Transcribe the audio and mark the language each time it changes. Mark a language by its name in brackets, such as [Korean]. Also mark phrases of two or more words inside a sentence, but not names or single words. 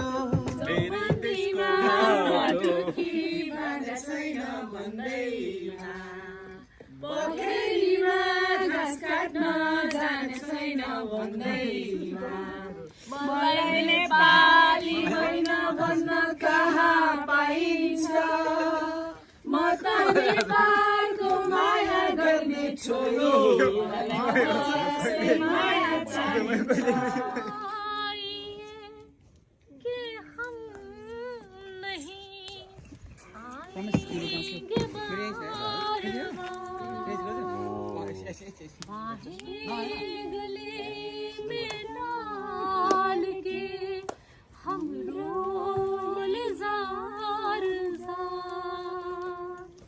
[Nepali] चौबन्दीमा दुखी बाँधा छैन भन्दैमा पोखरीमा घाँस काट्न जाने छैन भन्दैमा मलाई नेपाली होइन भन्न कहाँ पाइन्छ म त नेपालको माया गर्ने छोरी माया चाहिन्छ कि [Hindi] हम नहीं आएंगे बाहें गले में डाल के हम रोल जार जार